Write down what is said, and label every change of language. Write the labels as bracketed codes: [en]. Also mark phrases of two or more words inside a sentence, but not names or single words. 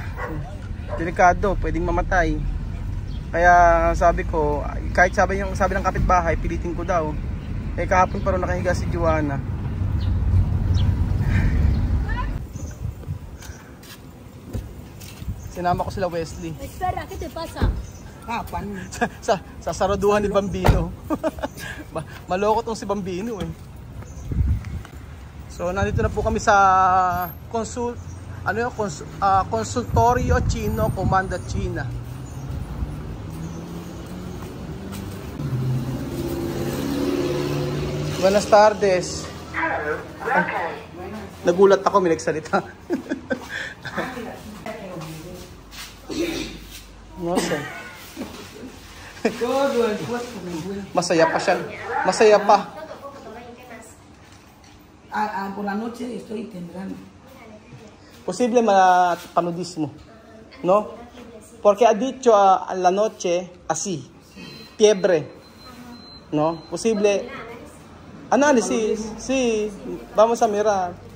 [tl] Delikado, pwedeng mamatay. Kaya sabi ko, kahit sabi ng kapitbahay, pilitin ko daw. Eh kahapon pa rin nakahiga si Joanna. Sinama ko sila Wesley. [es] Espera, ¿qué te pasa? Pan. [tl] sa saraduhan ni Bambino. Maloko tong si Bambino eh. So nandito na po kami sa Consultorio Chino, Comando China. [es] Buenas tardes. [tl] Nagulat ako, may nagsalita. Nossa. [es] Todo el cuerpo me duele. [tl] Masaya pa siya. Masaya pa. [es] Por la noche estoy temblando. Posible paludismo, ¿no? Porque ha dicho a la noche así, fiebre, ¿no? Posible análisis, sí, vamos a mirar.